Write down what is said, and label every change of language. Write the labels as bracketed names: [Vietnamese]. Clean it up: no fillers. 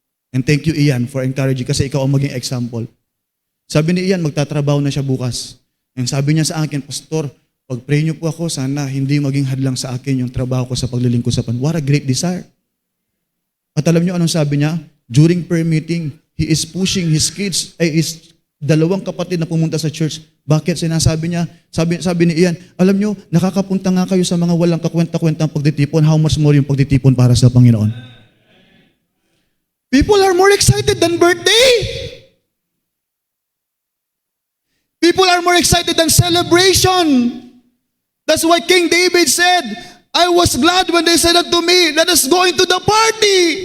[English] And thank you, Ian, for encouraging [Filipino] kasi ikaw ang maging example. Sabi ni Ian, magtatrabaho na siya bukas. And sabi niya sa akin, Pastor, pag-pray niyo po ako, sana hindi maging hadlang sa akin yung trabaho ko sa paglilingkod sa Panginoon. [English] What a great desire. [Filipino] At alam niyo anong sabi niya? [English] During prayer meeting, he is pushing his kids, his [Filipino] dalawang kapatid na pumunta sa church. Bakit? Sinasabi niya, sabi ni Ian, alam niyo, nakakapunta nga kayo sa mga walang kakwenta-kwentang pagtitipon, [English] how much more [Filipino] yung pagtitipon para sa Panginoon? [English] People are more excited than birthday. People are more excited than celebration. That's why King David said, I was glad when they said unto me, let us go into the party.